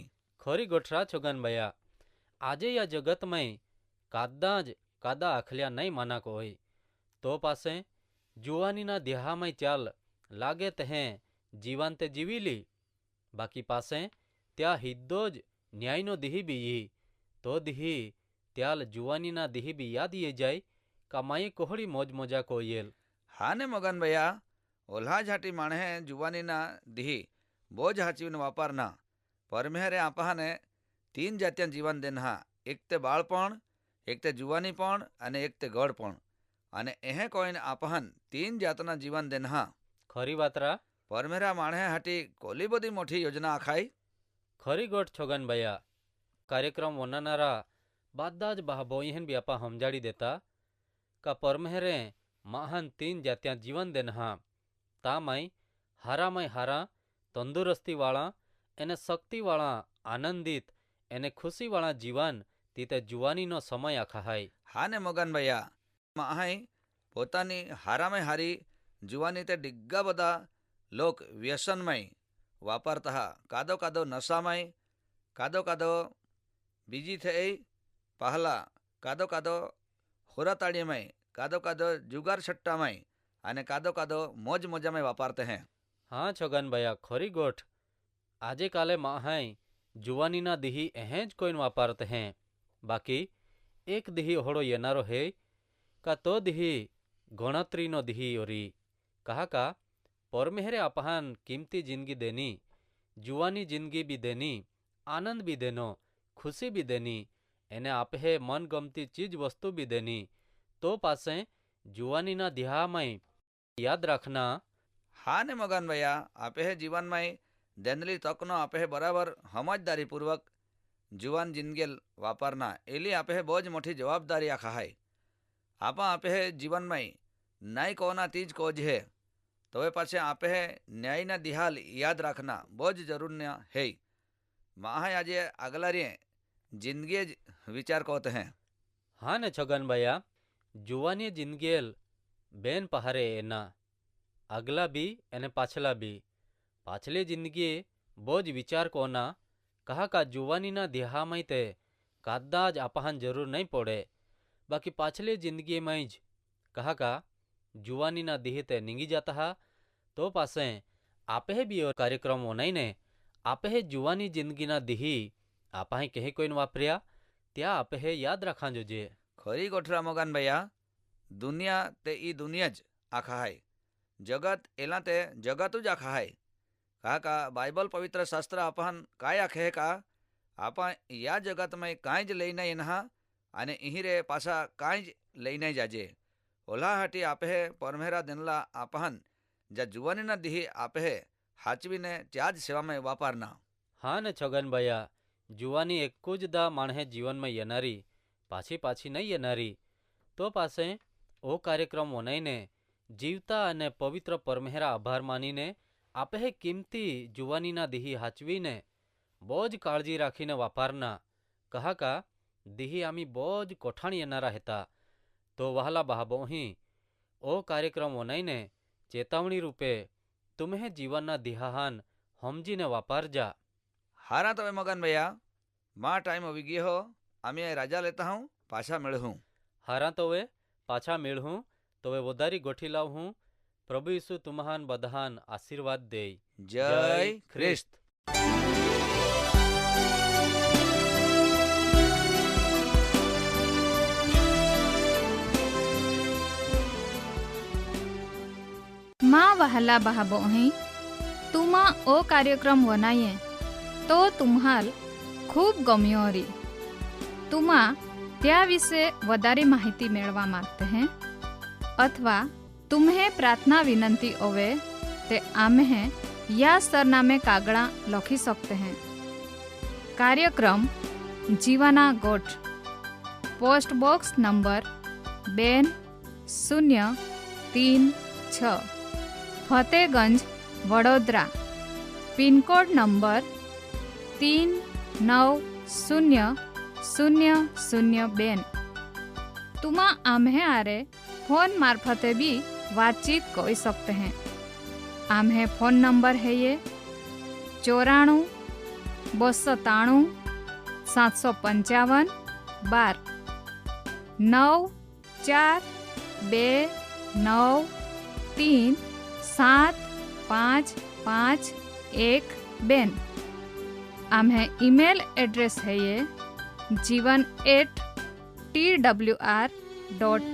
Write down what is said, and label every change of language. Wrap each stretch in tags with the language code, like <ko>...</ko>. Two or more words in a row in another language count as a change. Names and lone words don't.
<bhb>खरी गोठरा छोगन भैया आजे या जगत में कादा अखलिया नहीं माना कोई तो पासे जुवानी ना देहा में चाल लागे तहें जीवन ते जीवी ली बाकी पासे त्या हिद्दोज न्याय नो दिही भी यी तो दिही त्याल जुवानी ना दिही भी याद ये जाय कमाई कोहड़ी मौज मजा को येल। हाँ ने मगन भैया ओल्हा झाटी माणे जुवानी ना दिही बोझ हाचवीन वापरना परमेहरे आपहाने 3 जात्यां जीवन देना एक ते बाळपण एक ते जुवानीपण अने एक ते गढ़पण अने एह कोईन आपहान 3 जातना जीवन देना खरी बातरा परमेहरा माणे हाटी कोली बधी मोठी योजना आखाई खरी गोठ छोगन भैया कार्यक्रम वनानारा बादाज बहाबोईहन भी आपा हमजाड़ी देता का परमेहरे महान 3 जात्यां जीवन देना तामाई हारा तंदुरस्ती वाला एने शक्ति वाला आनंदित एने खुशी वाला जीवन तीते जुवानी नो समय आखाहाय। हाँ ने मगन भैया माहाई पोतानी हारा में हारी जुवानी ते डिग्गा बदा लोक व्यसनमय वापरता कादो कादो नशामय कादो कादो बीजी थे पहला कादो कादो होराताड़ीमय कादो कादो जुगार सट्टामय अने कादो कादो मौज मजामय वापरते हैं। हाँ छगन भैया खरी गोठ आजे काले माहाय जुवानीना दिही एहेज कोइन वापरते हैं बाकी एक दिही होड़ो येनारो है का तो दिही गणत्रीनो दिही ओरी कहा का परमेहरे अपहान कीमती जिंदगी देनी जुवानी जिंदगी भी देनी आनंद भी देनो खुशी भी देनी एने आपे मन गमती चीज वस्तु भी देनी तो पासे जुवानीना दिहामय याद रखना। हाँ ने मगन भैया आपे जीवन में देनली तकनो आपे बराबर समझदारी पूर्वक जुवान जिंदगी वापरना एली आपे बहुत मोटी जवाबदारी आखा है। आपे जीवन में नाई कोना तीज कोज है तो वे पाछे आपे न्याय ना दिहाल याद रखना बहुत जरूरी है। माहा आज अगला रे जिंदगी विचार कहते हैं। हाँ ने छगन भैया जुवानी जिंदगील बेन पहारे एना अगला भी एने पाछला भी पाछली जिंदगी बोझ विचार कोना कहा का जुवानी ना दिहामय ते कादाज अपहान जरूर नहीं पड़े बाकी पाछली जिंदगी में ज कहा का जुवानी ना दिही ते निंगी जाता हा तो पासे आपे भी और कार्यक्रम होनाई ने आपे जुवानी जिंदगी ना दिही आपा कहीं कोई वापरिया त्या आपे याद रखा जो जे खरी गोठरा मगन भैया दुनिया ते ई दुनिया ज आखा है जगत एला ते जगत ज आखा है कहा का बाइबल पवित्र शास्त्र अपन काय आखे का आपा या जगत में कांई ज लई नहीं नहा अने इही रे पासा कांई ज लई नहीं जाजे ओला हाटी आपे परमेहरा दिनला आपहन जा जुवानी ना दिही आपे हाचवी ने त्याज सेवा में वापरना। हाँ ने छगन भैया जुवानी एकूज दा माणे जीवन में येनारी पाछी पाछी नहीं येनारी तो पासे ओ कार्यक्रम होनाई ने जीवता अने पवित्र परमेहरा आभार मानी ने आपे कीमती जुवानी ना दिही हाचवी ने बोज काळजी राखीने वापरना कहा का दिही आमी बोज कोठाणी येनारा हेता तो वहला बहाबोही ओ कार्यक्रम होनाई ने चेतावनी रूपे तुम्हें जीवन ना दिहाहान हमजी ने वापर जा। हारा तो मगन भैया माँ टाइम हो गई हो आमी राजा लेता हूँ पाछा मिल हूँ हारा तो वे पाछा मेळ हूँ तो वे वधारी गोठी लाव हूँ प्रभु यीशु तुम्हान बधान आशीर्वाद दे। जय ख्रिस्त। माँ वहला बहाबोही तुमा ओ कार्यक्रम वनाये तो तुम्हाल खूब गम्यो री तुमा त्या विषे वधारे माहिती मेळवा मागते हैं अथवा तुम्हें प्रार्थना विनंती होवे ते आम्हे या सरनामे कागड़ा लखी सकते हैं। कार्यक्रम जीवाना गोठ</bhb> <en>post box number</en> <bhb>2036 फतेहगंज वडोदरा</bhb> <en>pincode number</en> <bhb>390002 तुमा आम्हे आरे फोन मार्फते भी बातचीत कर सकते हैं। आम्हे फोन नंबर है ये 94 293 755 12 9429375512 आम्हे</bhb> <en>email address</en> <bhb>है ये jivan@twr.in।</bhb>